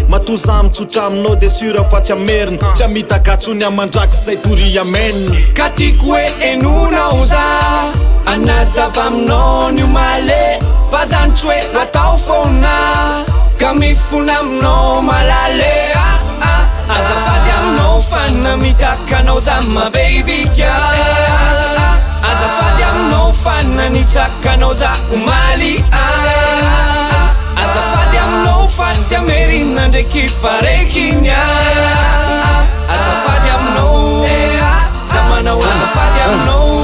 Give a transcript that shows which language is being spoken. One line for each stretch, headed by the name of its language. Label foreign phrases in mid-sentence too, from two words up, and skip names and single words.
Malagasy: Matoa za mitsotra aminao dia sura fa tsy amerina. Tsy hamitaka atsony amandraky izay tory amenina. Ka tiako hoe enonao za, anazava aminao ny omaly. Fa zany tsy hoe atao foana, ka mifona aminao malale. Ah, ah, azafady aminao fa namitaka anao za,
English: my baby girl.
Malagasy: Ah, ah, azafady aminao fa nanitsaka anao za omaly. Ah, ah, azafady aminao fa tsy amerina ndraiky fa reky ny ah. Azafady aminao, eh, ah, za manao azafady aminao.